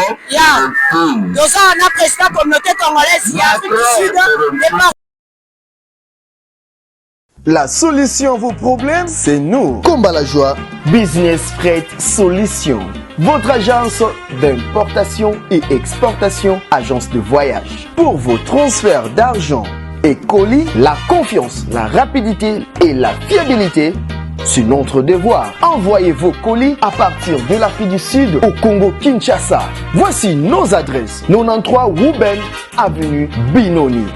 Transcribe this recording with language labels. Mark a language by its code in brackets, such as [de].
[ln] Ya toza na président communauté congolaise ya Afrique du Sud. [fr] La solution à vos problèmes, c'est nous. Combat la joie. Business Freight Solutions. Votre agence d'importation et exportation, agence de voyage. Pour vos transferts d'argent et colis, la confiance, la rapidité et la fiabilité, c'est notre devoir. Envoyez vos colis à partir de l'Afrique du Sud au Congo Kinshasa. Voici nos adresses. 93 Ruben Avenue Binoni.